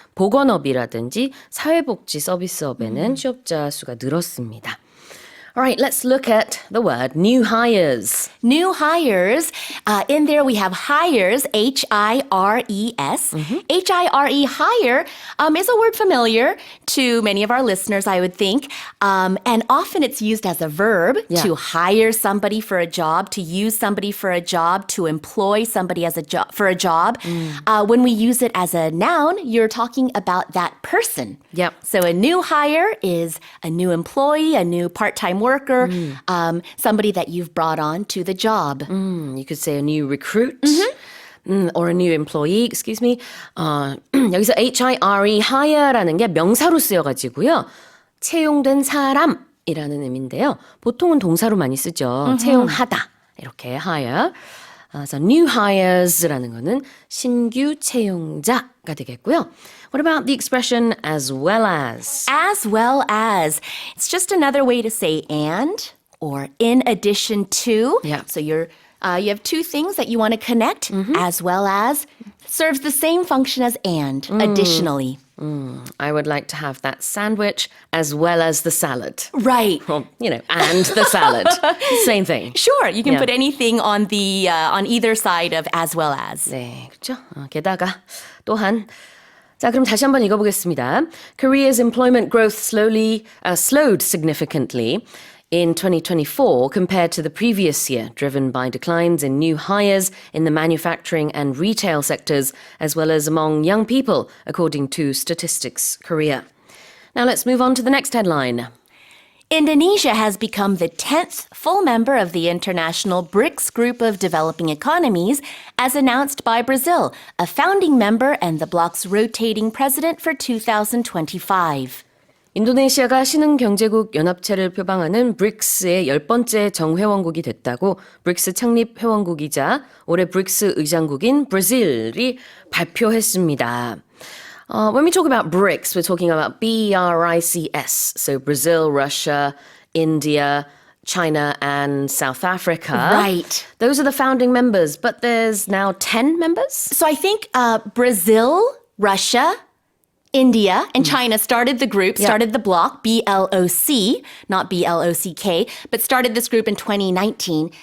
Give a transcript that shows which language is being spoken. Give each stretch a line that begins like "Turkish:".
Korean: 보건업이라든지 사회복지 서비스업에는 취업자 수가 늘었습니다.
English: All right, let's look at the word new hires. New hires. In there we have hires, H-I-R-E-S. H-I-R-E, hire, is a word familiar to many of our listeners, I would think. And often it's used as a verb to hire somebody for a job, to use somebody for a job, to employ somebody as for a job. When we use it as a noun, you're talking about that person. Yep. So a new hire is a new employee, a new part-time worker, somebody that you've brought on to the job. You could say a new recruit or a new employee, excuse me.
Korean: 여기서 H-I-R-E, hire라는 게 명사로 쓰여가지고요. 채용된 사람이라는 의미인데요. 보통은 동사로 많이 쓰죠. 채용하다. 이렇게 hire. 그래서 new hires라는 거는 신규 채용자가 되겠고요.
English: What about the expression as well as? As well as. It's just another way to say and or in addition to. Yeah. So you have two things that you want to connect. As well as serves the same function as and, additionally. I would like to have that sandwich as well as the salad. Right. Or, and the salad. Same thing. Sure, you can Yeah. put anything on the on either side of as well as.
Korean: 네, 그렇죠. 게다가 또한 자, 그럼 다시 한번 읽어보겠습니다.
English: Korea's employment growth slowed significantly in 2024 compared to the previous year, driven by declines in new hires in the manufacturing and retail sectors, as well as among young people, according to Statistics Korea. Now let's move on to the next headline. Indonesia has become the 10th full member of the international BRICS group of developing economies, as announced by Brazil, a founding member and the bloc's rotating president for 2025.
Korean: 인도네시아가 신흥경제국 연합체를 표방하는 BRICS의 10번째 정회원국이 됐다고 BRICS 창립 회원국이자 올해 BRICS 의장국인 브라질이 발표했습니다.
English: When we talk about BRICS, we're talking about BRICS. So Brazil, Russia, India, China, and South Africa. Right. Those are the founding members, but there's now 10 members? So I think Brazil, Russia, India and China started the group, started the bloc, BLOC, not BLOCK, but started this group in 2019.